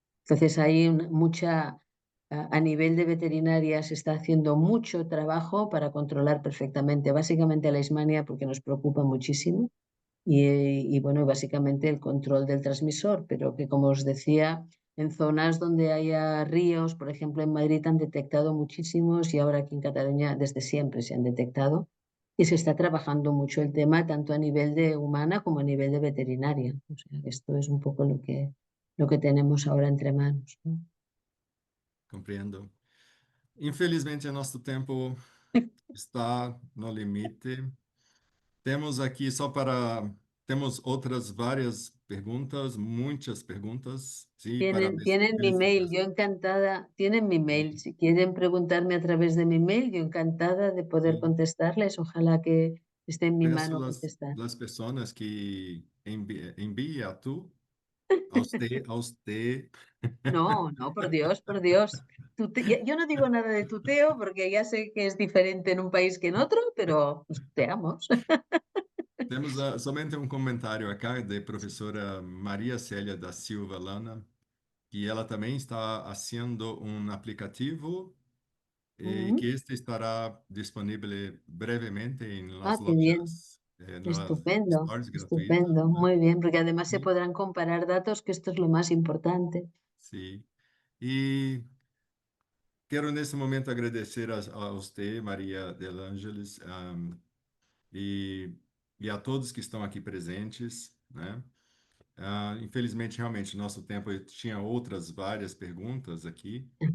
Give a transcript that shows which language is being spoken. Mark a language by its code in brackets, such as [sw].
[es] Entonces hay a nivel de veterinaria se está haciendo mucho trabajo para controlar perfectamente, básicamente la Leishmania porque nos preocupa muchísimo y bueno, básicamente el control del transmisor, pero que como os decía, en zonas donde haya ríos, por ejemplo en Madrid han detectado muchísimos y ahora aquí en Cataluña desde siempre se han detectado y se está trabajando mucho el tema tanto a nivel de humana como a nivel de veterinaria. O sea, que esto es un poco lo que tenemos ahora entre manos, ¿no? [pt] Compreendo. Infelizmente, nosso tempo está no limite. Temos aqui só para. Temos outras várias perguntas, muitas perguntas. Sim, parabéns. [es] Tienen mi mail, yo encantada, tienen mi mail. Si quieren preguntarme a través de mi mail, yo encantada de poder [pt] Sim. [es] contestarles. Ojalá que esté en mi [pt] Peço [es] mano contestar. [pt] as pessoas que enviem [es] a tu, a usted. No, no, por Dios, por Dios. Yo no digo nada de tuteo porque ya sé que es diferente en un país que en otro, pero nos tuteamos. [pt] Temos somente um comentário acá de professora Maria Célia da Silva Lana, que ela também está [es] haciendo [pt] um aplicativo y Mm. [es] que este estará disponible brevemente en Ah, las qué bien. lojas, en las Estupendo, stores gratuitas, estupendo. ¿no? Muy bien, porque además se Sí, podrán comparar datos, que esto es lo más importante. sí. [pt] Y quero nesse momento agradecer a você, Maria del Ángeles, e, e a todos que estão aqui presentes, né? Infelizmente, realmente, nosso tempo tinha outras várias perguntas aqui.